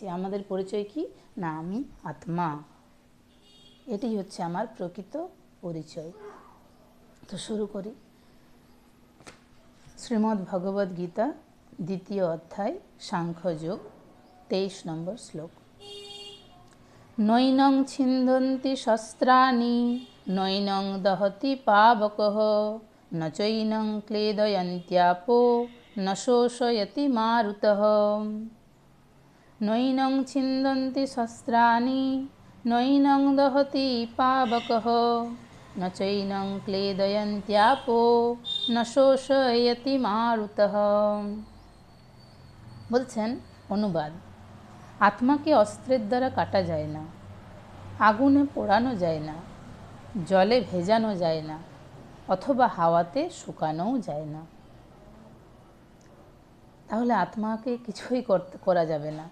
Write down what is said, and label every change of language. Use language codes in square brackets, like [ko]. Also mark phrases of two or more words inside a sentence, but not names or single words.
[bn] আমাদের পরিচয় কি না, আমি আত্মা, এটাই হচ্ছে আমার প্রকৃত পরিচয়। তো শুরু করি। শ্রীমদ্ ভগবদ্ গীতা 2য় অধ্যায় সাংখ্যযোগ 23 নম্বর শ্লোক। [sa] নৈনং ছিন্দন্তি শস্ত্রাণি নৈনং দহতি পাবকঃ ন চৈনং ক্লেদয়ন্ত্যাপো ন শোষয়তি মারুতঃ। নৈনং ছিন্দন্তি শস্ত্রাণি নৈনং দহতি পাবকঃ ন চৈনং ক্লেদয়ন্ত্যাপো ন শোষয়তি মারুতঃ। [bn] বলছেন অনুবাদ, আত্মাকে অস্ত্রের দ্বারা কাটা যায় না, আগুনে পোড়ানো যায় না, জলে ভেজানো যায় না, অথবা হাওয়াতে শুকানোও যায় না। তাহলে আত্মাকে কিছুই করা যাবে না।